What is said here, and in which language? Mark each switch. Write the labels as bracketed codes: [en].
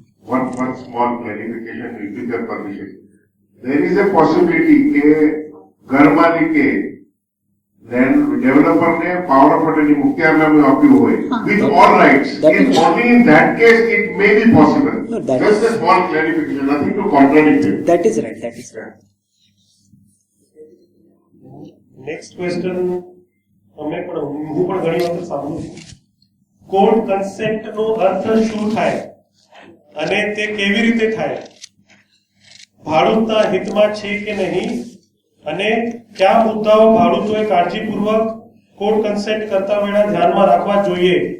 [en] One small clarification with your permission. There is a possibility [gu] કે ઘર માલિકે developer ને પાવર ઓફ અટર્ની મુખ્યારનામું આપ્યું હોય [en] with all rights. In only in that case it may be possible. No, that Just a small clarification, nothing to contradict it. That is right. That is right. [gu] Next question હું પણ ઘણી વખત સાંભળું છું. Court કન્સેન્ટનો અર્થ શું થાય અને તે કેવી રીતે થાય? ભાડૂતના હિતમાં છે કે નહીં, અને કયા મુદ્દાઓ ભાડૂતોએ કાળજીપૂર્વક કોર્ટ કન્સેન્ટ કરતા વેળા ધ્યાનમાં રાખવા જોઈએ?